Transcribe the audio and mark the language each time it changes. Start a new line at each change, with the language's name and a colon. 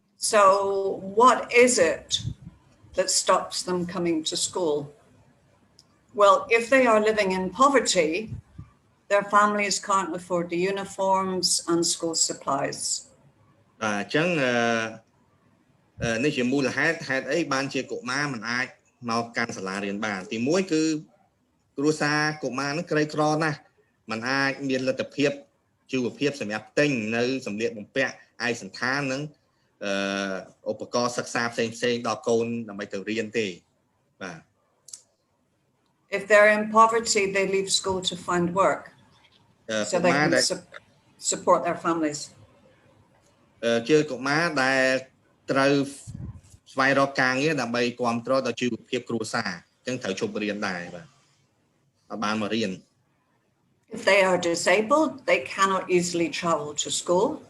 English: So what is it that stops them coming to school? Well, if they are living in poverty, their families can't afford the uniforms and school supplies.
Khmer: អញ្ចឹងនេះជាមូលហេតុអីបានជាកុមារមិនអាចមកកាន់សាលារៀនបានទី1គឺគ្រួសារកុមារនឹងក្រីក្រណាស់មិនអាចមានលទ្ធភាពជីវភាពសម្រាប់ទិញនៅសម្លៀកបំពាក់ឯកសណ្ឋាននិងឧបករណ៍សិក្សាផ្សេងដល់កូនដើម្បីទៅរៀនទេបាទ
English: If they're in poverty, they leave school to find work so they can support their families.
Khmer: ជាកុមារដែលត្រូវស្វែងរកការងារដើម្បីគ្រប់គ្រងដល់ជីវភាពគ្រួសារអញ្ចឹងត្រូវជប់រៀនដែរបាទអត់បានមករៀន
English: If they are disabled, they cannot easily travel to school.